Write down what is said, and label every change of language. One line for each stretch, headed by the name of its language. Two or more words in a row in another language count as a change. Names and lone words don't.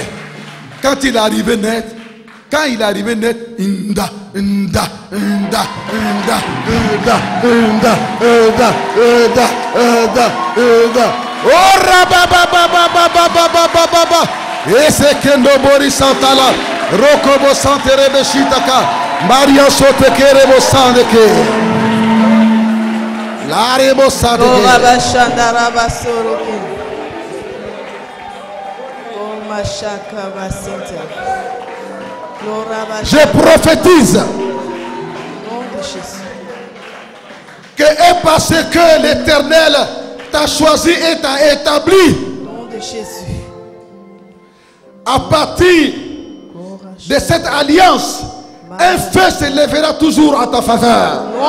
French: Quand il est arrivé net, et c'est Kendo Boris Santala, Rokobo Santerebe Shitaka, Maria Sotekerebo Sandeke, Larebo Sandeke. Je prophétise que et parce que l'Éternel t'a choisi et t'a établi, à partir de cette alliance, un feu se lèvera toujours en ta faveur.